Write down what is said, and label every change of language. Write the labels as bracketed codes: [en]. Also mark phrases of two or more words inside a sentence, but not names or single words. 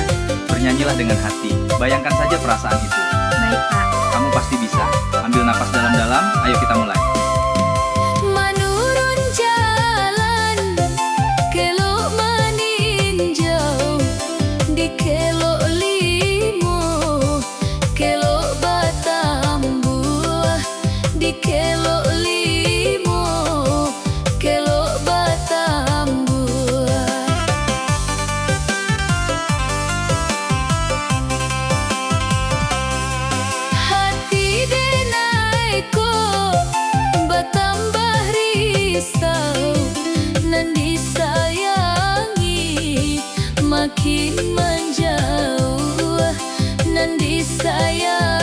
[id] Bernyanyilah dengan hati. Bayangkan saja perasaan itu. Baik, Pak. Kamu pasti bisa. Ambil napas dalam-dalam. Ayo kita mulai. [min] Menurun jalan, kelok meninjau, di kelok limo, kelok batambuah, di kelok limo, kelok batambuah. Hati denaiku bertambah risau, nan disayangi makin menjauh, nan disayang